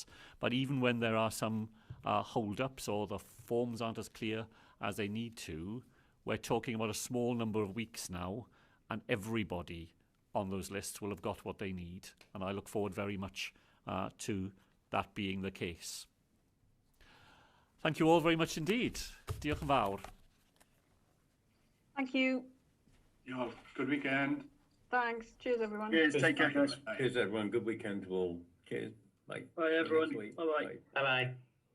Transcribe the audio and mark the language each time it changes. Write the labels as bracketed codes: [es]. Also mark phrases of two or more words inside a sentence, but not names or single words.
[en] But even when there are some hold-ups or the forms aren't as clear as they need to, we're talking about a small number of weeks now, and everybody on those lists will have got what they need. And I look forward very much to that being the case. Thank you all very much indeed. [cy] Diolch yn fawr. [en] Thank you. Yeah, good weekend. Thanks. Cheers, everyone. Cheers. Take care, guys. Cheers, everyone. Good weekend to all. Cheers. Bye. Bye, everyone. Bye. Bye-bye. Bye-bye.